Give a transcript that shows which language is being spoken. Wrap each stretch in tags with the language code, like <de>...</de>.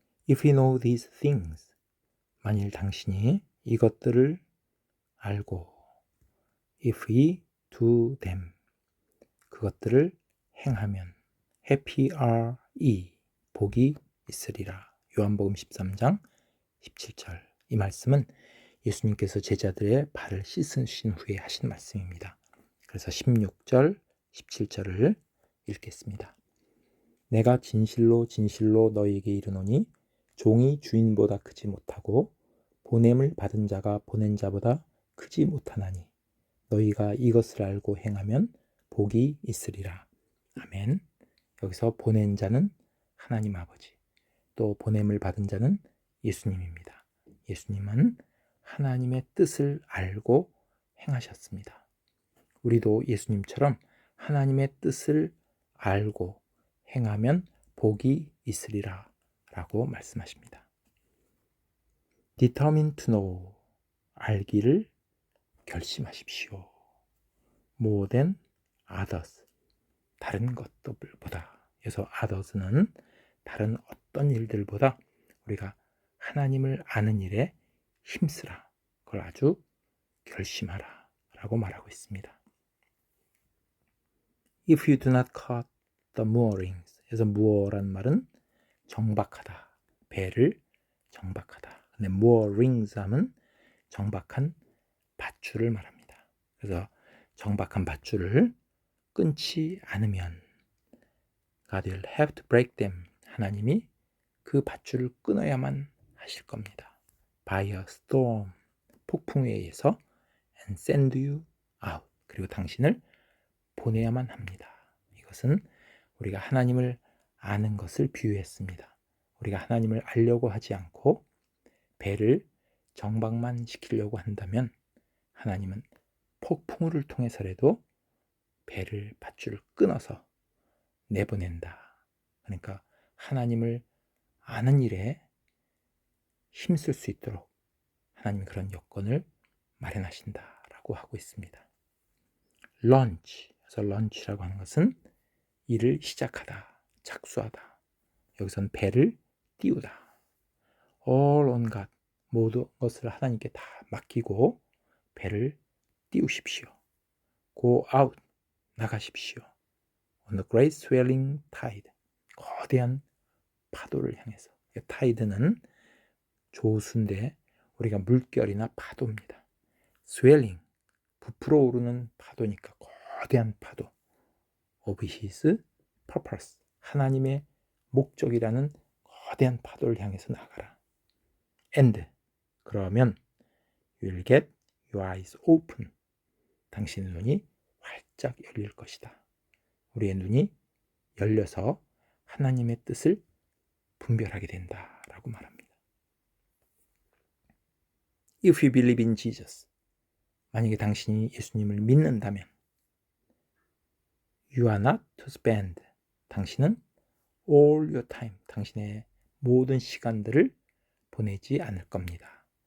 <en>If you know these things,</en> <ko>만일 당신이 이것들을 알고</ko> <en>If we do them,</en> <ko>그것들을 행하면</ko> <en>Happy are ye,</en> <ko>복이 있으리라. 요한복음 13장 17절. 이 말씀은 예수님께서 제자들의 발을 씻으신 후에 하신 말씀입니다. 그래서 16절, 17절을 읽겠습니다. 내가 진실로 진실로 너희에게 이르노니 종이 주인보다 크지 못하고 보냄을 받은 자가 보낸 자보다 크지 못하나니 너희가 이것을 알고 행하면 복이 있으리라. 아멘. 여기서 보낸 자는 하나님 아버지, 또 보냄을 받은 자는 예수님입니다. 예수님은 하나님의 뜻을 알고 행하셨습니다. 우리도 예수님처럼 하나님의 뜻을 알고 행하면 복이 있으리라 라고 말씀하십니다.</ko> <en>Determine to know,</en> <ko>알기를 결심하십시오.</ko> <en>More than others,</en> <ko>다른 것들보다. 그래서 others는 다른 어떤 일들보다 우리가 하나님을 아는 일에 힘쓰라, 그걸 아주 결심하라 라고 말하고 있습니다.</ko> <en>If you do not cut the moorings,</en> <ko>그래서 moor란 말은 정박하다, 배를 정박하다. 근데 moorings 하면 정박한 밧줄을 말합니다. 그래서 정박한 밧줄을 끊지 않으면</ko> <en>God will have to break them,</en> <ko>하나님이 그 밧줄을 끊어야만 하실 겁니다.</ko> <en>By a storm,</en> <ko>폭풍에 의해서</ko> <en>and send you out,</en> <ko>그리고 당신을 보내야만 합니다. 이것은 우리가 하나님을 아는 것을 비유했습니다. 우리가 하나님을 알려고 하지 않고 배를 정박만 시키려고 한다면 하나님은 폭풍우를 통해서라도 배를 밧줄을 끊어서 내보낸다. 그러니까 하나님을 아는 일에 힘쓸 수 있도록 하나님이 그런 여건을 마련하신다라고 하고 있습니다. launch, 그래서 launch라고 하는 것은 일을 시작하다, 착수하다. 여기서는 배를 띄우다.</ko> <en>all on God,</en> <ko>모든 것을 하나님께 다 맡기고 배를 띄우십시오.</ko> <en>go out,</en> <ko>나가십시오.</ko> <en>on the great swelling tide,</en> <ko>거대한 파도를 향해서. tide는 조수인데 우리가 물결이나 파도입니다. swelling, 부풀어 오르는 파도니까 거대한 파도.</ko> <en>of his purpose,</en> <ko>하나님의 목적이라는 거대한 파도를 향해서 나가라.</ko> <en>and,</en> <ko>그러면</ko> <en>you will get your eyes open,</en> <ko>당신의 눈이 활짝 열릴 것이다. 우리의 눈이 열려서 하나님의 뜻을 분별하게 된다라고 말합니다.</ko> <en>If you believe in Jesus,</en> <ko>만약에 당신이 예수님을 믿는다면</ko> <en>You are not to spend,</en> <ko>당신은</ko> <en>all your time,</en> <ko>당신의 모든 시간들을 보내지 않을 겁니다.</ko>